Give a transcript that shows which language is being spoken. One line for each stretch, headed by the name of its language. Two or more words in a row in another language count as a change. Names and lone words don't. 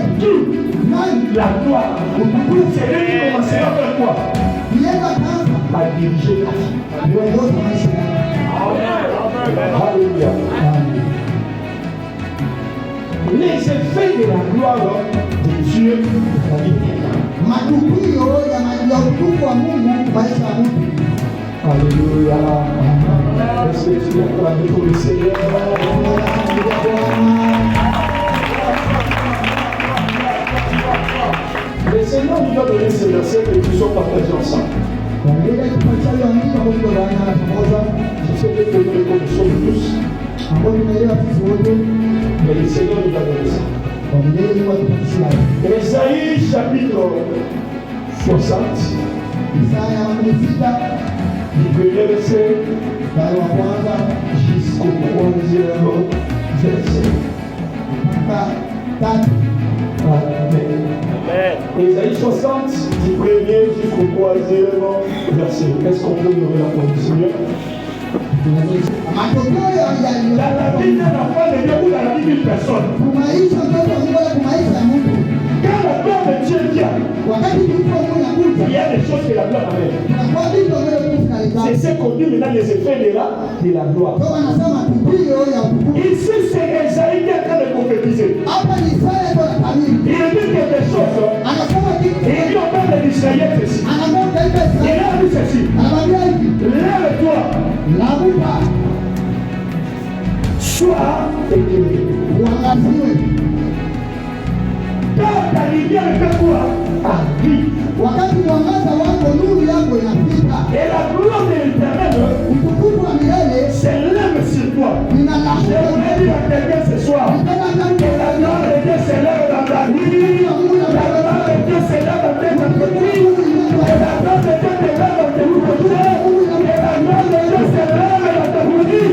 French: Qui?
Swahili: Nani?
French: La gloire. C'est lui qui commencera par quoi?
Swahili: Nienda kwanza
French: À diriger la vie.
Swahili: uongozi maisha yako.
French: Alléluia. Les effets de la gloire de Dieu dans la vie de quelqu'un.
Swahili: Matukio ya utukufu wa Mungu maisha ya mtu.
French: Alléluia. Est-ce que tu es pour la vie pour le Seigneur? Le Seigneur nous a donné ces versets que nous sommes partagés ensemble.
Swahili: Biblia itupatia hiyo andiko ambayo tunaona pamoja,
French: Je sais que nous les connaissons tous,
Swahili: ambayo tumeelewa sisi wote.
French: mais le Seigneur nous a donné ça.
Swahili: Biblia ilikuwa tupatia.
French: Ésaïe chapitre 60,
Swahili: Isaya 56
French: du premier verset
Swahili: mstari wa kwanza
French: jusqu'au 3e verset.
Swahili: mpaka 3.
French: Amen. Ésaïe 60, du premier jusqu'au 3e verset. Est-ce qu'on peut ouvrir la porte du Seigneur?
Swahili: Matokeo ya
French: Dans la vie d'un enfant de Dieu ou dans la vie d'une personne,
Swahili: kumaisha mtoto wa Mungu wala kumaisha ya mtu.
French: quand la gloire de Dieu vient,
Swahili: Wakati utukufu wa Mungu
French: il
Swahili: unakuja,
French: y a des choses que la gloire amène.
Swahili: tunakuwa vitu ambavyo Mungu
French: C'est
Swahili: analifanya.
French: ce qu'on dit maintenant les effets de la gloire.
Swahili: Ndio wanasema tukio ya utukufu.
French: Ici, c'est Esaïe qui est en train de prophétiser.
Swahili: Hapa ni Isaya kwa tabiri.
French: Il dit quelque chose.
Swahili: Anasema kitu.
French: Et il dit au peuple d'Israël ceci.
Swahili: Anamwambia taifa
French: Il
Swahili: Israeli.
French: a dit ceci.
Swahili: Anamwambia hivi.
French: Lève-toi,
Swahili: Lamuka.
French: Sois éclairé.
Swahili: Uangaziwe.
French: Quand ta lumière fait quoi? Arrive.
Swahili: Wakati mwangaza wako nuru yako inafika.
French: Et la gloire de l'Éternel
Swahili: Utukufu wa milele
French: s'élève sur toi.
Swahili: inalamuka.
French: J'aimerais dire à quelqu'un ce soir que la gloire de Dieu s'élève dans ta vie. La gloire de Dieu s'élève dans tes entreprises. Et la gloire de Dieu s'élève dans tes projets. Et la gloire de Dieu s'élève dans ta famille.